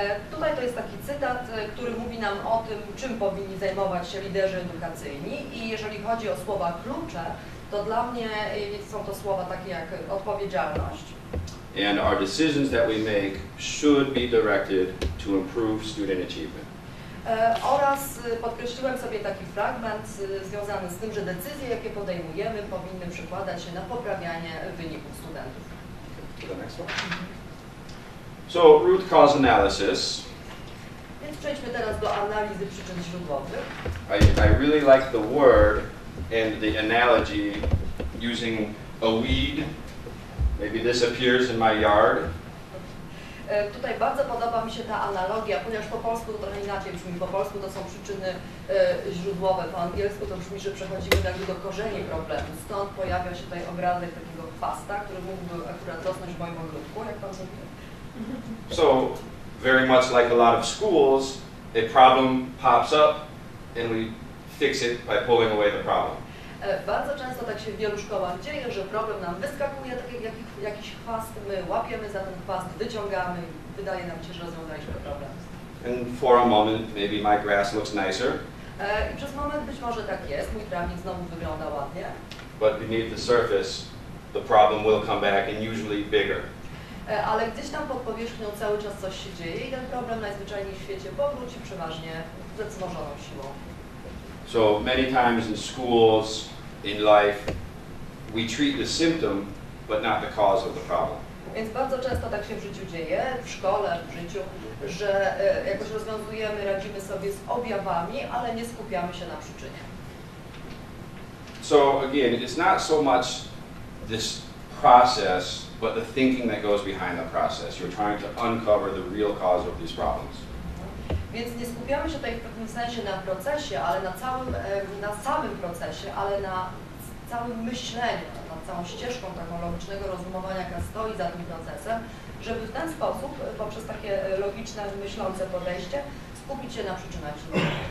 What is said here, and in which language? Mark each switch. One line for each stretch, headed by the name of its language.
Polish: Tutaj to jest taki cytat, który mówi nam o tym, czym powinni zajmować się liderzy edukacyjni i jeżeli chodzi o słowa klucze, to dla mnie są to słowa takie jak odpowiedzialność.
English: And our decisions that we make should be directed to improve student achievement.
Polish: Oraz podkreśliłem sobie taki fragment związany z tym, że decyzje, jakie podejmujemy, powinny przykładać się na poprawianie wyników studentów.
English: So, root cause analysis.
Polish: Więc przejdźmy teraz do analizy przyczyn źródłowych.
English: I really like the word and the analogy using a weed. Maybe this appears in my yard.
Polish: Tutaj bardzo podoba mi się ta analogia, ponieważ po polsku to trochę inaczej brzmi. Po polsku to są przyczyny źródłowe, po angielsku to brzmi, że przechodzimy jakby do korzeni problemu. Stąd pojawia się tutaj obrazek takiego chwasta, który mógłby akurat rosnąć w moim ogródku, jak Pan mówi.
English: So, very much like a lot of schools, a problem pops up and we fix it by pulling away the problem.
Polish: Bardzo często tak się w wielu szkołach dzieje, że problem nam wyskakuje, tak jak jakiś chwast, my łapiemy za ten chwast, wyciągamy i wydaje nam się, że rozwiązaliśmy problem.
English: And for a moment, maybe my grass looks nicer.
Polish: I przez moment być może tak jest, mój trawnik znowu wygląda ładnie.
English: But beneath the surface, the problem will come back and usually bigger.
Polish: Ale gdzieś tam pod powierzchnią cały czas coś się dzieje i ten problem najzwyczajniej w świecie powróci przeważnie ze wzmożoną siłą.
English: So many times in schools, in life, we treat the symptom, but not the cause of the problem.
Polish: Więc bardzo często tak się w życiu dzieje, w szkole, w życiu, że jakoś rozwiązujemy, radzimy sobie z objawami, ale nie skupiamy się na przyczynie.
English: So again, it's not so much this process, but the thinking that goes behind the process. You're trying to uncover the real cause of these problems.
Polish: Więc nie skupiamy się tutaj w pewnym sensie na procesie, ale na samym procesie, ale na całym myśleniu, nad całą ścieżką taką logicznego rozumowania, jaka stoi za tym procesem, żeby w ten sposób, poprzez takie logiczne, myślące podejście, skupić się na przyczynach źródłowych.